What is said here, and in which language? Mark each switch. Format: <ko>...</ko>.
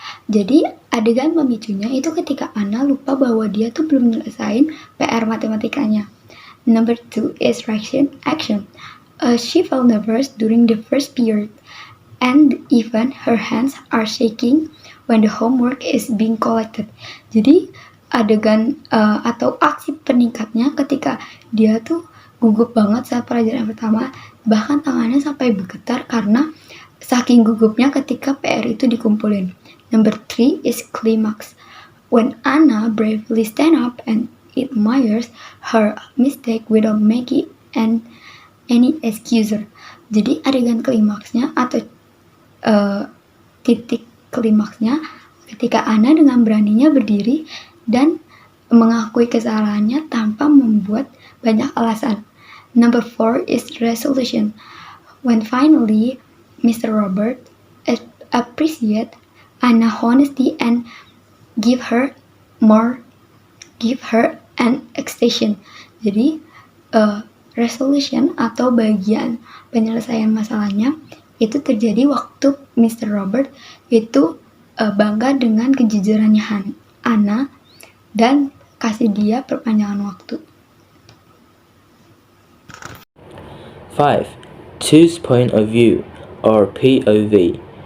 <id>Jadi adegan pemicunya itu ketika Anna lupa bahwa dia tuh belum nyelesain PR matematikanya.</id> <en>Number 2 is action. She felt nervous during the first period, and even her hands are shaking when the homework is being collected.</en> <id>Jadi adegan atau aksi peningkatnya ketika dia tuh gugup banget saat pelajaran pertama, bahkan tangannya sampai bergetar karena saking gugupnya ketika PR itu dikumpulin.</id> <en>Number 3 is climax. When Anna bravely stand up and admires her mistake without making any excuse.</en> <id>Jadi adegan klimaksnya atau titik klimaksnya ketika Anna dengan beraninya berdiri dan mengakui kesalahannya tanpa membuat banyak alasan.</id> <en>Number 4 is resolution. When finally Mr. Robert appreciate Anna honesty and give her an extension.</en> <id>Jadi resolution atau bagian penyelesaian masalahnya itu terjadi waktu Mr. Robert itu bangga dengan kejujurannya Anna dan kasih dia perpanjangan waktu.</id> <en>5. Choose point of view or POV.</en>